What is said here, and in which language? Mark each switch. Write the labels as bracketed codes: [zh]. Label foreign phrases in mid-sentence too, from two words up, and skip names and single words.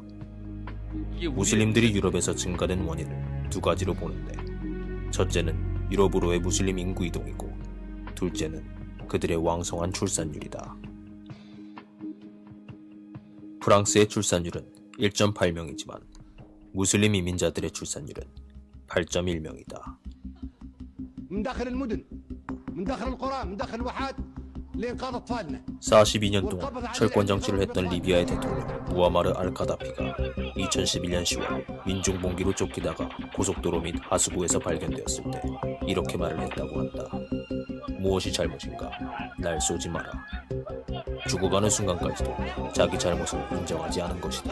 [ko] 무슬림들이 유럽에서 증가된 원인을 두 가지로 보는데, 첫째는 유럽으로의 무슬림 인구 이동이고, 둘째는 그들의 왕성한 출산율이다. 프랑스의 출산율은 1.8명이지만 무슬림 이민자들의 출산율은 8.1명이다. [ar] من داخل المدن من داخل القرى من داخل الواحات لإنقاذ أطفالنا. [ko] 42년 동안 철권 정치를 했던 리비아의 대통령 무아마르 알 카다피가 2011년 10월 민중봉기로 쫓기다가 고속도로 및 하수구에서 발견되었을 때 이렇게 말을 했다고 한다. 무엇이 잘못인가? 날 쏘지 마라. 죽어가는 순간까지도 자기 잘못을 인정하지 않은 것이다.